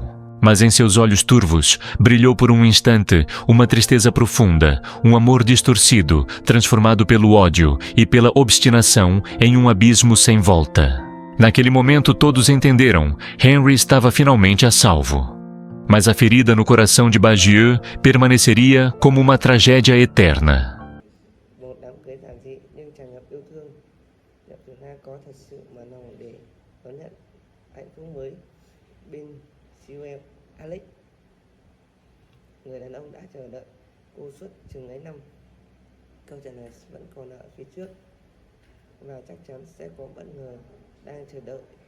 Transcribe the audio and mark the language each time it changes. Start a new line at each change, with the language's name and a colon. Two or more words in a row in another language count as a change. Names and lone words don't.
Portuguese: Mas em seus olhos turvos brilhou por um instante uma tristeza profunda, um amor distorcido, transformado pelo ódio e pela obstinação em um abismo sem volta. Naquele momento todos entenderam, Henry estava finalmente a salvo. Mas a ferida no coração de Bagieux permaneceria como uma tragédia eterna.
Vietnamese: Alex, người đàn ông đã chờ đợi cô suốt chừng ấy năm. Câu trả lời vẫn còn ở phía trước và chắc chắn sẽ có bất ngờ đang chờ đợi.